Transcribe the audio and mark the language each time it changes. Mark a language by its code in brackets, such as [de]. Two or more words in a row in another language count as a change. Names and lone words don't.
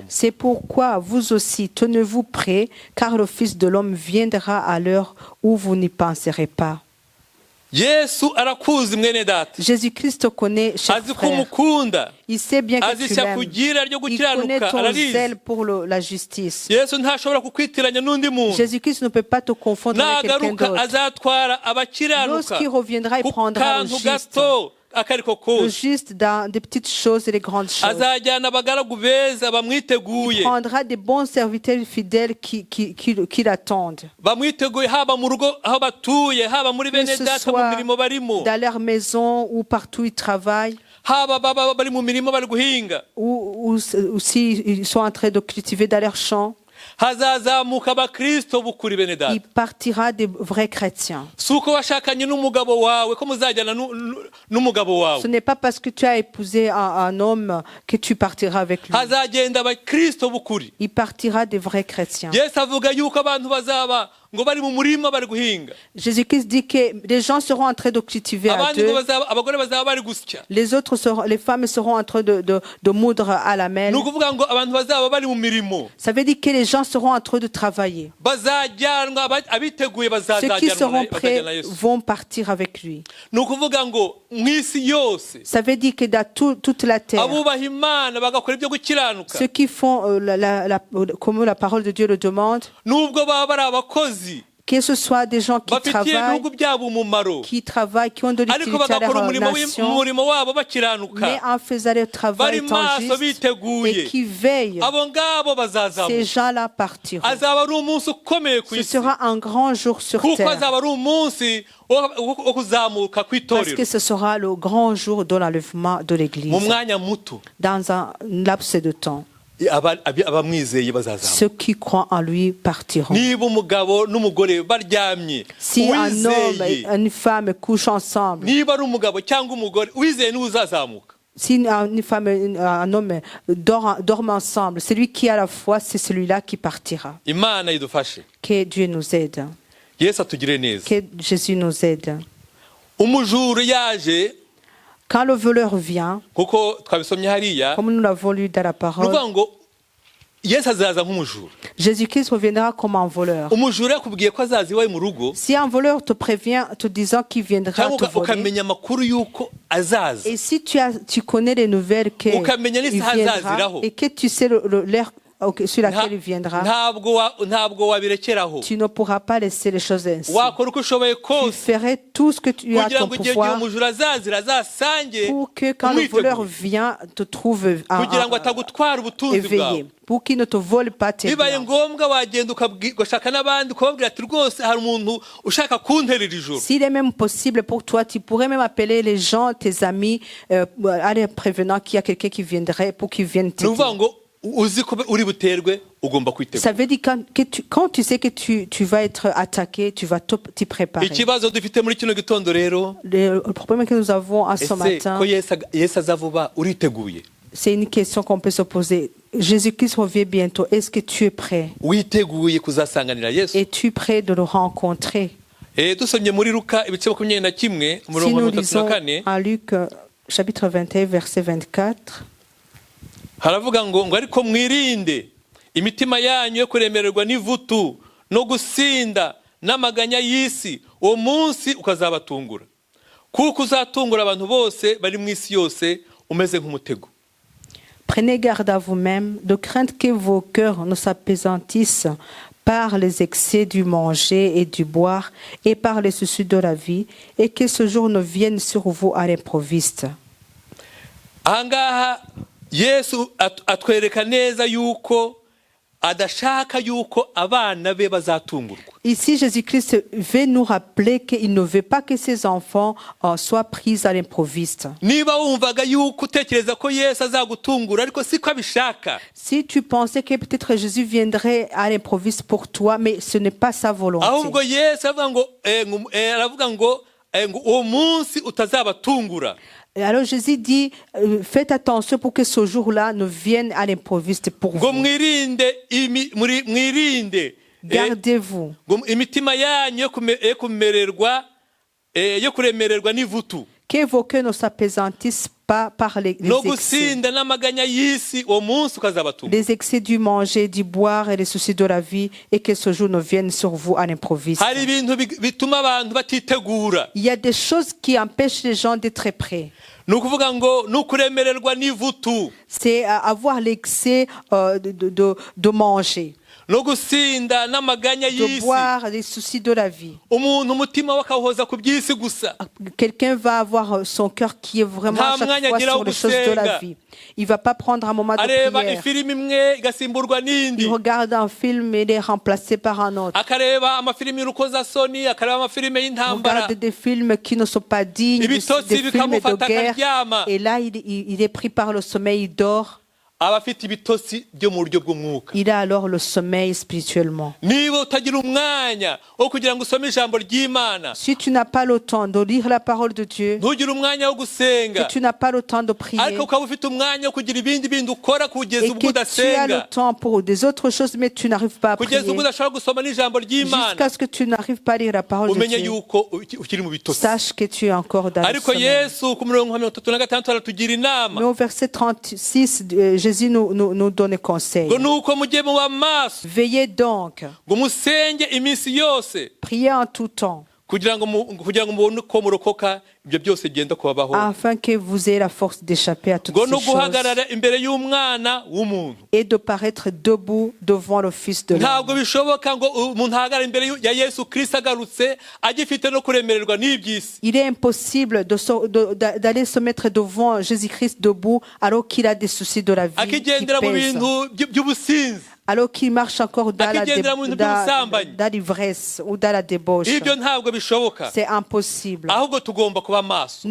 [fr] C'est pourquoi vous aussi tenez-vous prêts, car le Fils de l'homme viendra à l'heure où vous n'y penserez pas. [rw] Yesu arakuzi mwene data, [fr] Jésus-Christ te connaît, cher [rw] azi ko [fr] frère. [rw] umukunda, [fr] Il sait bien que [rw] azi [fr] tu [rw] ishyaka [fr] l'aimes. [rw] ugira ryo [fr] Il connaît [rw] gukiranuka, [fr] ton [rw] ararizi. [fr] zèle pour la justice. [rw] Yesu ntashobora kukwitiranya n'undi muntu. [fr] Jésus-Christ ne peut pas te confondre avec quelqu'un [rw] Nagaruka [fr] d'autre. [rw] azatwara abakiranuka [fr] Lorsqu'il reviendra, il [rw] ku [fr] prendra le [rw] kantu [fr] juste. [rw] gato akariko [fr] Le [rw] kose. [fr] juste dans des petites choses et les grandes choses. [rw] Azajyana abagaragu beza bamwiteguye, [fr] Il prendra des bons serviteurs fidèles qui l'attendent. [rw] bamwiteguye haba mu rugo aho batuye, haba muri [fr] Que [rw] bene [fr] ce [rw] data mu [fr] soit [rw] mirimo barimo, [fr] dans leur maison ou partout ils travaillent, [rw] haba baba bari mu mirimo bari guhinga. [fr] ou s'ils sont en train de cultiver dans leurs champs. [rw] Hazazamuka abakristo bukuri bene [fr] Il [rw] data. [fr] partira des vrais chrétiens. [rw] Si uko washakanye n'umugabo wawe ko muzajyana n'umugabo wawe. [fr] Ce n'est pas parce que tu as épousé un homme que tu partiras avec lui. [rw] Hazagenda abakristo bukuri. [fr] Il partira des vrais chrétiens. [rw] Yesu avuga yuko abantu bazaba ngo bari mu murima bari guhinga, [fr] Jésus-Christ dit que les gens seront en train de cultiver à [rw] abandi ngo [fr] deux. [rw] abagore bazaba bari gusya. [fr] Les femmes seront en train de moudre à la mêle. [rw] Ni ukuvuga ngo abantu bazaba bari mu mirimo, [fr] Ça veut dire que les gens seront en train de travailler. [rw] bazajyanwa abiteguye [fr] Ceux qui seront prêts [rw] bazajyana Yesu. [fr] vont partir avec lui. [rw] Ni ukuvuga ngo mu isi yose [fr] Ça veut dire que dans toute la terre, [rw] abubaha Imana bagakora ibyo gukiranuka, [fr] ceux qui font comme la parole de Dieu le demande, [rw] nubwo baba bari abakozi [fr] que ce soit des gens qui [rw] bafitiye [fr] travaillent, [rw] ibihugu byabo umumaro, [fr] qui ont de [rw] ariko [fr] l'utilité à [rw] bagakora [fr] leur nation, [rw] umurimo wabo [fr] mais [rw] bakiranuka, [fr] en faisant le travail [rw] bari [fr] étant [rw] maso [fr] juste [rw] biteguye, [fr] et qui veillent, [rw] abo ngabo [fr] ces [rw] bazazamuka. [fr] gens-là partiront. [rw] Azaba ari umunsi ukomeye ku [fr] Ce [rw] isi, [fr] sera un grand jour sur [rw] kuko [fr] terre, [rw] azaba ari umunsi wo kuzamuka [fr] parce [rw] kw'itorero [fr] que ce sera le grand jour de l'enlèvement de [rw] mu [fr] l'Église. [rw] mwanya muto. [fr] Dans un laps de temps, [rw] Abamwizeye bazazamuka. [fr] ceux qui croient en lui partiront. [rw] Niba umugabo n'umugore baryamye, [fr] Si un homme et [rw] uwizeye, [fr] une femme couchent ensemble, [rw] niba ari umugabo cyangwa umugore uwizeye niwe uzazamuka. [fr] si une femme et un homme dorment ensemble, celui qui a la foi, c'est celui-là qui partira. [rw] Imana idufashe. [fr] Que Dieu nous aide. [rw] Yesu atugire neza. [fr] Que Jésus nous aide. [rw] Umujura yaje, [fr] Quand le voleur vient, [rw] kuko twabisomye hariya, [fr] comme nous l'avons lu dans la [rw] ni [fr] parole, [rw] ukuvuga ngo Yesu azaza nk'umujura. [fr] Jésus-Christ reviendra comme un voleur. [rw] Umujura yakubwiye ko azaza iwawe mu rugo, [fr] Si un voleur te prévient, te disant qu'il viendra te [rw] cyangwa [fr] voler, [rw] ukamenya amakuru y'uko azaza, [fr] et si tu connais les nouvelles qu'il [rw] ukamenya n'isaha [fr] viendra [rw] azaziraho, [fr] et que tu sais l'heure sur laquelle il viendra, [rw] ntabwo wabirekeraho. [fr] tu ne pourras pas laisser les choses ainsi. [rw] Wakora uko ushoboye [fr] Tu [rw] kose [fr] ferais tout ce que tu as à [rw] kugira [fr] ton [rw] ngo igihe [fr] pouvoir [rw] umujura azazira azasange [fr] pour que quand le voleur [rw] umwiteguye, [fr] vient, te trouve [rw] kugira ngo atagutwara ubutunzi [fr] éveillé, [rw] bwawe. [fr] pour qu'il ne te vole pas tes [rw] Bibaye [fr] biens. [rw] ngombwa wagenda ugashaka n'abandi ukababwira ati rwose hari umuntu ushaka kunterera ijoro. [fr] S'il est même possible pour toi, tu pourrais même appeler les gens, tes amis, en les prévenant qu'il y a quelqu'un qui viendrait pour qu'ils viennent [rw] Ni ukuvuga [fr] t'aider. [rw] ngo uzi ko uri buterwe ugomba kwitegura. [fr] Ça veut dire quand tu sais que tu vas être attaqué, tu vas t'y préparer. [rw] Ikibazo dufite muri kino gitondo rero, [fr] Le problème que nous avons à ce [rw] ese [fr] matin, [rw] ko Yesu aza vuba uriteguye? [fr] c'est une question qu'on peut se poser. Jésus-Christ revient bientôt. Est-ce que tu es prêt? [rw] Witeguye kuzasanganira Yesu? [fr] Es-tu prêt de le rencontrer? [rw] Dusomye muri Luka ibice 21 [fr] Si [rw] umurongo [fr] nous [rw] wa [fr] lisons [rw] 34, [fr] en Luc chapitre 21 verset 24, [rw] haravuga ngo ariko mwirinde imitima yanyu yo kuremererwa n'ivutu no gusinda n'amaganya y'isi, uwo munsi ukazabatungura, kuko uzatungura abantu bose bari mu isi yose umeze nk'umutego. [fr] prenez garde à vous-même, de crainte que vos cœurs ne s'appesantissent par les excès du manger et du boire et par les soucis de la vie, et que ce jour ne vienne sur vous à l'improviste. [rw] Ahangaha Yesu atwereka neza yuko adashaka yuko abana be bazatungurwa. [fr] Ici, Jésus-Christ veut nous rappeler qu'il ne veut pas que ses enfants soient pris à l'improviste. [rw] Niba wumvaga yuko utekereza ko Yesu azagutungura ariko siko abishaka, [fr] Si tu pensais que peut-être Jésus viendrait à l'improviste pour toi, mais ce n'est pas sa volonté. [rw] ahubwo Yesu aravuga ngo uwo munsi utazabatungura. [fr] Et alors Jésus dit, faites attention pour que ce jour-là ne vienne à l'improviste pour [rw] ngo [fr] vous. [rw] mwirinde [fr] Gardez-vous. [rw] ngo imitima yanyu yo kuremererwa n'ivutu [fr] Que vos cœurs ne s'appesantissent pas par les [rw] no [fr] excès. [rw] gusinda n'amaganya y'isi uwo munsi ukazabatunga. [fr] Les excès du manger, du boire et les soucis de la vie, et que ce jour ne vienne sur vous à l'improviste. [rw] hari ibintu bituma abantu batitegura. [fr] Il y a des choses qui empêchent les gens d'être prêts. [rw] ni ukuvuga ngo ni ukuremererwa n'ivutu [fr] C'est avoir l'excès de manger, [rw] no gusinda n'amaganya [fr] de [rw] y'isi. [fr] boire, les soucis de la vie. [rw] umuntu umutima we akawuhoza ku by'isi gusa. [fr] Quelqu'un va avoir son cœur qui est vraiment [rw] Nta [fr] chaque [rw] mwanya [fr] fois [rw] agira [fr] sur [rw] wo [fr] les choses de la [rw] gusenga. [fr] vie. Il va pas prendre un moment de [rw] areba [fr] prière. [rw] ifilimi imwe igasimburwa n'indi. [fr] Il regarde un film et il est remplacé par un autre. [rw] akareba amafilimi y'urukozasoni, akareba amafilimi y'intambara. [fr] Regarde des films qui ne sont pas dignes, [rw] Ibitotsi [fr] des films de [rw] bikamufata [fr] guerre. [rw] akaryama. [fr] Et là, il est pris par le sommeil, il dort. [rw] aba afite ibitotsi byo mu buryo bw'umwuka. [fr] Il a alors le sommeil spirituellement. [rw] niba utagira umwanya wo kugira ngo usome ijambo ry'Imana, [fr] Si tu n'as pas le temps de lire la parole de Dieu, [rw] ntugire umwanya wo gusenga, [fr] que tu n'as pas le temps de prier, [rw] ariko ukaba ufite umwanya wo kugira ibindi bindi ukora kugeza [fr] et [rw] ubwo [fr] que tu as le [rw] udasenga, [fr] temps pour des autres choses, mais tu n'arrives pas à [rw] kugeza ubwo [fr] prier, [rw] udashobora gusoma n'ijambo ry'Imana, [fr] jusqu'à ce que tu n'arrives pas à lire la parole de [rw] umenye [fr] Dieu, [rw] yuko ukiri mu bitotsi. [fr] sache que tu es encore dans le [rw] ariko [fr] sommeil. [rw] Yesu ku murongo wa 36 aratugira [fr] Mais [rw] inama [fr] au verset 36, Jésus nous donne conseil. [rw] ngo nuko mujye muba maso, [fr] Veillez donc, [rw] ngo musenge iminsi yose, [fr] priez en tout temps, [rw] kugira ngo mubone ko murokoka ibyo byose bigenda kubabaho. [fr] afin que vous ayez la force d'échapper à toutes [rw] ngo [fr] ces [rw] no [fr] choses [rw] guhagarara imbere y'umwana w'umuntu. [fr] et de paraître debout devant le Fils de [rw] ntabwo [fr] l'homme. [rw] bishoboka ngo umuntu ahagarare imbere ya Yesu Kristo agarutse agifite no kuremererwa n'iby'isi. [fr] Il est impossible d'aller se mettre devant Jésus-Christ debout alors qu'il a des soucis de la vie qui [rw] akigendera mu [fr] pèsent, [rw] bintu by'ubusinzi. [fr] alors qu'il marche encore dans [rw] Akigendera mu bintu by'ubusambanyi. [fr] l'ivresse ou dans la débauche. [rw] ibyo ntabwo bishoboka. [fr] C'est impossible. [rw] ahubwo tugomba kuba maso,